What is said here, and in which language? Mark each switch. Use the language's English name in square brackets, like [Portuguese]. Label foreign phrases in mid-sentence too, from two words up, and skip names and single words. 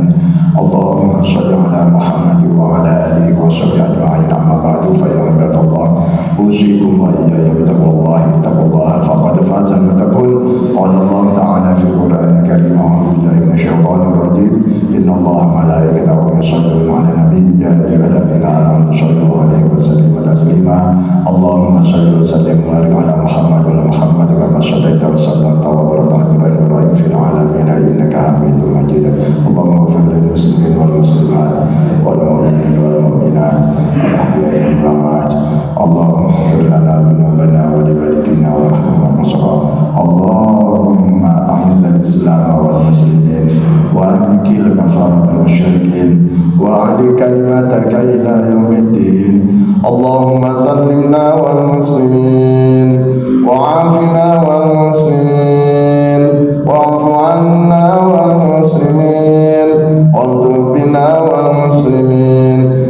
[Arabic] اللهم صل على محمد وعلى آله وصحبه أجمعين. أما بعد فيا عباد الله أوصيكم وإياي بتقوى الله فقد فاز المتقون. قال الله تعالى في القرآن الكريم أعوذ بالله من الشيطان الرجيم. إن الله ملائكته يصلون على النبي يا أيها الذين آمنوا صلوا عليه وسلموا تسليما. اللهم صل وسلم وبارك على محمد وعلى محمد كما صليت وسلمت وباركت على إبراهيم في العالمين إنك حميد مجيد. اللهم اغفر للمسلمين والمسلمات والمؤمنين والمؤمنات الأحياء والأموات. اللهم اغفر لنا ذنوبنا ولوالدينا وارحمهم وارحمهم. اللهم أعز الإسلام والمسلمين وامكر الكفرة المشركين وأهل كلماتك إلى يوم الدين. اللهم سلمنا والمسلمين وعافنا والمسلمين واعف عنا والمسلمين والطف بنا والمسلمين